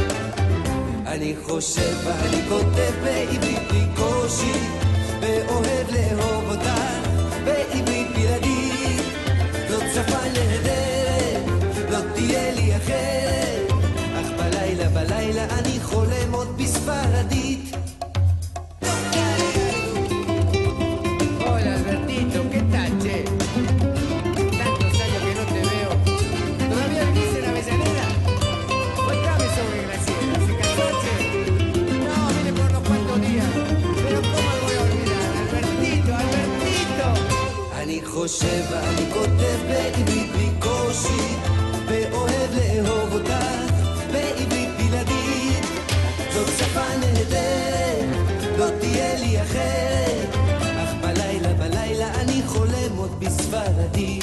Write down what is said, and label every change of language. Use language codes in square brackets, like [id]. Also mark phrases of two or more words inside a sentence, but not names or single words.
[he] אני חושב ואני כותב בעברית בלי קושי, ואוהב לאהוב אותך בעברית בלעדית. זאת שפה נהדרת, לא תהיה לי אחרת, אך בלילה אני חולם עוד בספרדית. [es] Hola Albertito, ¿qué tal, che? Tantos años que no te veo. ¿Todavía vivís en Avellaneda? Cuéntame sobre Graciela, ¿se casó, che? No, vine por unos cuantos días. Pero ¿cómo lo voy a olvidar? Albertito, Albertito. [he] אני חושב ואני כותב בעברית בלי קושי, ואוהב לאהוב אותך בעברית בלעדית. זאת שפה נהדרת, לא תהיה לי אחרת, אך בלילה אני חולם עוד בספרדית.